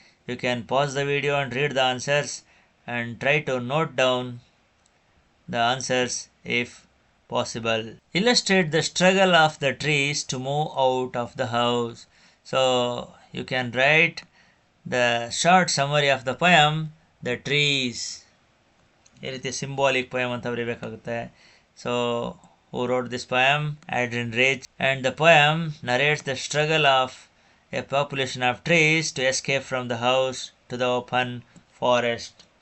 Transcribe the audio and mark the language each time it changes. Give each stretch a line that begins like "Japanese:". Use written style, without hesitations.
English: You can pause the video and read the answers and try to note down the answers if possible. Illustrate the struggle of the trees to move out of the house. So you can write the short summary of the poem, The Trees.
Kannada: ಈ ರೀತಿ symbolic poem ಅಂತ ಬರೀಬೇಕಾಗುತ್ತೆ.
English: So who wrote this poem? Adrian Rich. And the poem narrates the struggle of a population of trees to escape from the house to the open forest.